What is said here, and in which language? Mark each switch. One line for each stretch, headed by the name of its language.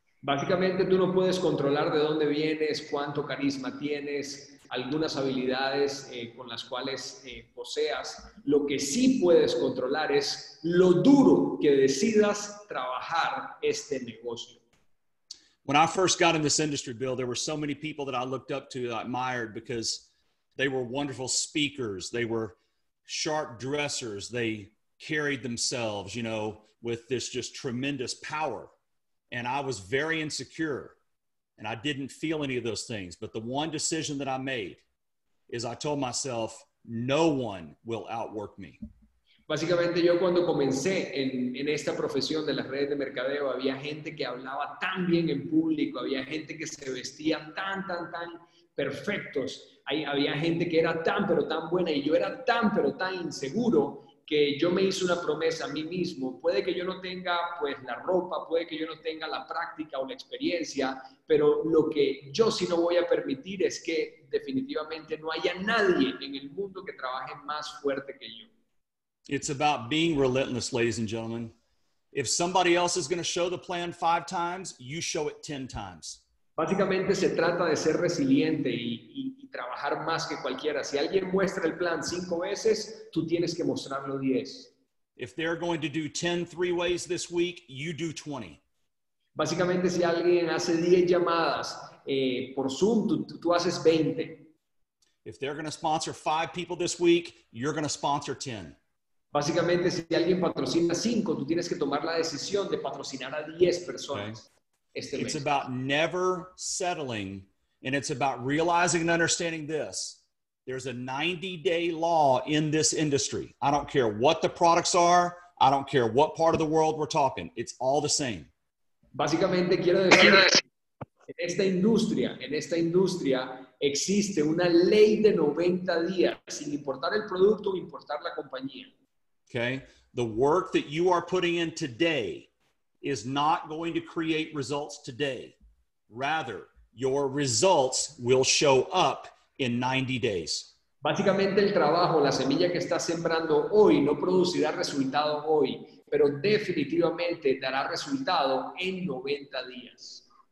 Spanish: Básicamente tú no puedes controlar de dónde vienes, cuánto carisma tienes, algunas habilidades con las cuales poseas. Lo que sí puedes controlar es lo duro que decidas trabajar este negocio.
English: When I first got in this industry, Bill, there were so many people that I looked up to, that I admired because they were wonderful speakers. They were sharp dressers. They carried themselves, you know, with this just tremendous power. And I was very insecure and I didn't feel any of those things. But the one decision that I made is I told myself, no one will outwork me.
Spanish: Básicamente yo cuando comencé en esta profesión de las redes de mercadeo, había gente que hablaba tan bien en público, había gente que se vestía tan perfectos, había gente que era tan pero tan buena y yo era tan pero tan inseguro que yo me hice una promesa a mí mismo. Puede que yo no tenga pues la ropa, puede que yo no tenga la práctica o la experiencia, pero lo que yo sí no voy a permitir es que definitivamente no haya nadie en el mundo que trabaje más fuerte que yo.
English: It's about being relentless, ladies and gentlemen. If somebody else is going to show the plan 5 times, you show it 10 times.
Spanish: Básicamente se trata de ser resiliente y trabajar más que cualquiera. Si alguien muestra el plan 5 veces, tú tienes que mostrarlo 10.
English: If they're going to do 10 3-ways this week, you do 20.
Spanish: Básicamente si alguien hace 10 llamadas por Zoom, tú haces 20.
English: If they're going to sponsor 5 people this week, you're going to sponsor 10.
Spanish: Básicamente, si alguien patrocina 5, tú tienes que tomar la decisión de patrocinar a 10 personas.
English: Okay. It's about never settling, and it's about realizing and understanding this. There's a 90-day law in this industry. I don't care what the products are. I don't care what part of the world we're talking. It's all the same.
Spanish: Básicamente, quiero decir, en esta industria existe una ley de 90 días, sin importar el producto o importar la compañía.
English: Okay, the work that you are putting in today is not going to create results today. Rather, your results will show up in 90 days.
Spanish: Básicamente el trabajo, la semilla que estás sembrando hoy no producirá resultado hoy, pero definitivamente dará resultado en 90 días.